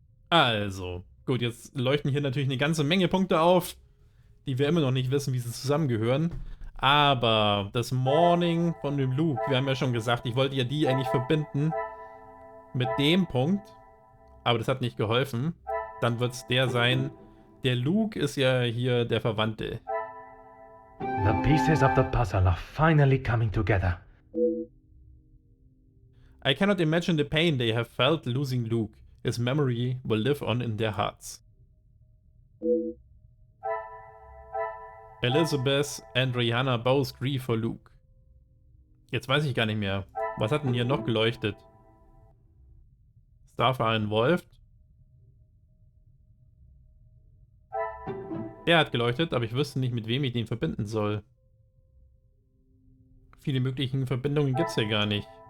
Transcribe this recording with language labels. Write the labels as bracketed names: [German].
[German] Also, gut, jetzt leuchten hier natürlich eine ganze Menge Punkte auf, die wir immer noch nicht wissen, wie sie zusammengehören. Aber das Morning von dem Luke, wir haben ja schon gesagt, ich wollte ja die eigentlich verbinden mit dem Punkt. Aber das hat nicht geholfen. Dann wird es der sein. Der Luke ist ja hier der Verwandte. [English] The pieces of the puzzle are finally coming together. I cannot imagine the pain they have felt losing Luke. His memory will live on in their hearts. Elizabeth and Rihanna both grieve for Luke. [German] Jetzt weiß ich gar nicht mehr. Was hat denn hier noch geleuchtet? Staff war involved. Der hat geleuchtet, aber ich wüsste nicht, mit wem ich den verbinden soll. Viele möglichen Verbindungen gibt es ja gar nicht.